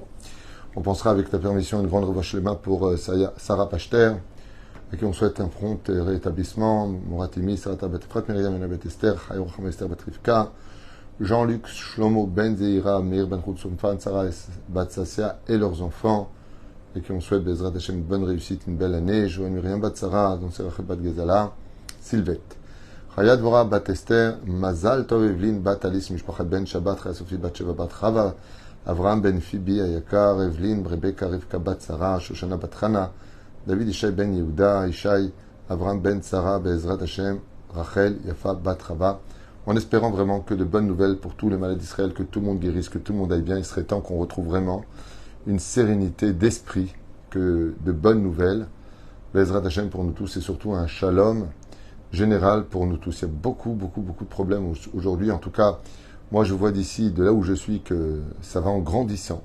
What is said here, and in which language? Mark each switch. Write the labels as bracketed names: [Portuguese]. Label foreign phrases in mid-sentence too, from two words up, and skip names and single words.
[French] On pensera avec ta permission une grande revanche les mains pour Sarah Pachter, à qui on souhaite un prompt rétablissement. Moratimi, Sarah Batefrat, Myriam Enabet Esther, Hayor Esther Batrivka, Jean-Luc Shlomo Ben Zeira, Meir Ben Soumphan, Sarah Batsassia et leurs enfants, et qui on souhaite [Hebrew] Bezrat Hashem [French] une bonne réussite, une belle année. Joël Myriam Batsara, donc Serachet Bat Gezala, Sylvette. Chayat Vora Bat Esther, [Hebrew] Mazal Tov [French] Evelyn Bat Alice Mishpachat Ben Shabbat, Chaya Sophie Bat Sheva Bat Chava, Avraham Ben Fibi Ayakar, Evelyn, Rebecca Rivka Bat Sarah, Shoshana Bat Chana, David Ishaï Ben Yehuda, Ishaï, Avraham Ben Sarah, [Hebrew] Bezrat Hashem, [French] Rachel, Yafa Bat Chava, en espérant vraiment que de bonnes nouvelles pour tous les malades d'Israël, que tout le monde guérisse, que tout le monde aille bien. Il serait temps qu'on retrouve vraiment une sérénité d'esprit, que de bonnes nouvelles. [Hebrew] Bezrat Hashem [French] pour nous tous et surtout un shalom général pour nous tous. Il y a beaucoup de problèmes aujourd'hui. En tout cas, moi je vois d'ici, de là où je suis, que ça va en grandissant.